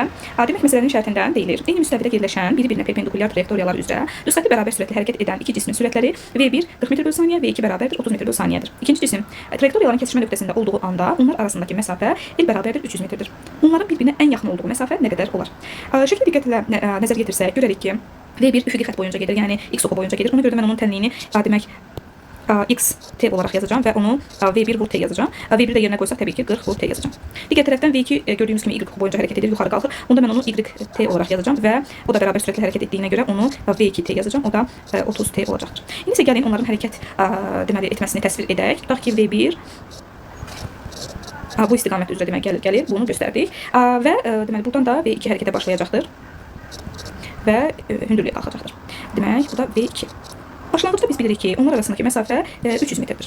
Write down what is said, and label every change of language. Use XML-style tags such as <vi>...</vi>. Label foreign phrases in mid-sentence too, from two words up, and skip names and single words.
<az>Demək, məsələnin şərtindən deyilir. Eyni müstəvidə yerləşən bir-birinə perpendikulyar trayektoriyalar üzrə rüsxəti bərabər sürətlə hərəkət edən iki cismin sürətləri V1 40 metr bölü saniyə, V2 bərabərdir 30 metr bölü saniyədir. İkinci cisim trayektoriyaların kesişmə nöqtəsində olduğu anda onlar arasındakı məsafə L bərabərdir 300 metrdir. Onların bir-birinə ən yaxın olduğu məsafə nə qədər olar? Şəklə diqqətlə nəzər yetirsək, görərik ki, V1 üfüqi xətt boyunca gedir, yəni X oxu boyunca gedir. Ona görə də mən onun tənliyini demək</az> <tr>X T olarak yazacağım ve onu V1 vur T yazacağım. V1 de yerine koysak tabii ki 40 vur T yazacağım. Diğer taraftan V2 gördüğümüz gibi Y boyunca hareket edir, yukarı kalkır. Onda ben onu Y T olarak yazacağım ve o da beraber sürekli hareket ettiğine göre onu V2 T yazacağım. O da 30 T olacaktır.</tr> <az>İndi isə gəlin onların hərəkət deməli etməsini təsvir edək. Tutaq ki V1 bu istiqamət üzrə demək gəlir. Bunu göstərdik. Və deməli buradan da V2 hərəkətə başlayacaqdır və hündürlüyə qalxacaqdır. Demək bu da V2. Başlanğıcda biz bilirik ki, onlar arasındakı məsafə 300 metrdir.</az>